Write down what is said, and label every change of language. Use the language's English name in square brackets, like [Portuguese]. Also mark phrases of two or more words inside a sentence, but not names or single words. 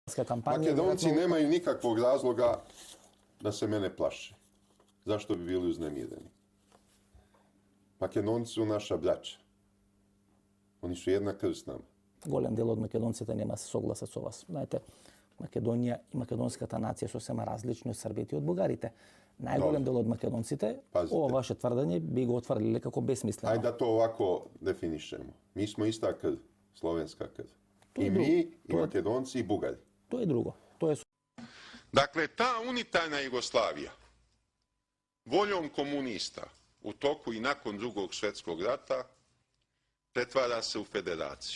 [Serbian] Makedonci nemaju nikakvog razloga da se mene plaše. Zašto bi bili uznemireni? Makedonci su naša braća. Oni su jedna krv s nama. [Macedonian] Голем дел од македонците нема се согласат со вас. Знаете, Македонија и македонската нација се сема различни од србите и од бугарите. Најголем дел од македонците, ова ваше тврдење би го отврдиле како бесмислено. [Serbian] Ајде да то овако дефинишемо. Mi smo ista krv, slovenska krv. I mi, i Makedonci, i Bugari. To je drugo. To je... Dakle, ta unitarna Jugoslavija, voljom komunista, u toku i nakon Drugog svjetskog rata, pretvara se u federaciju.